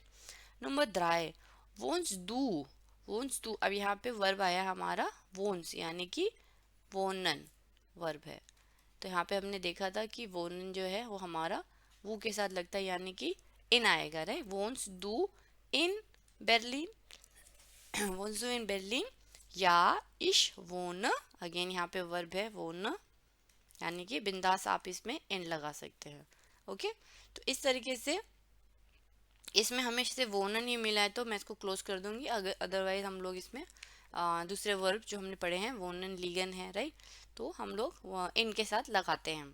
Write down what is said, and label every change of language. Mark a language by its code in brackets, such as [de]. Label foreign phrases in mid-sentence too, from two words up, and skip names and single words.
[de] नंबर 3, wohnst du. wohnst du, [hi] अब यहाँ पे वर्ब आया हमारा वोन्स, यानी कि वोनन वर्ब है। तो यहाँ पे हमने देखा था कि वोनन जो है वो हमारा वो के साथ लगता है, यानी कि इन आएगा, राइट। [de] wohnst du in Berlin, wohnst du in Berlin? [hi] या [de] ich wohne, [hi] अगेन यहाँ पे वर्ब है वोन, यानी कि बिंदास आप इसमें इन लगा सकते हैं। ओके, तो इस तरीके से इसमें हमें से वोनन ही मिला है तो मैं इसको क्लोज कर दूंगी, अगर अदरवाइज हम लोग इसमें दूसरे वर्ब जो हमने पढ़े हैं [de] wohnen liegen [hi] है, राइट, तो हम लोग इन के साथ लगाते हैं।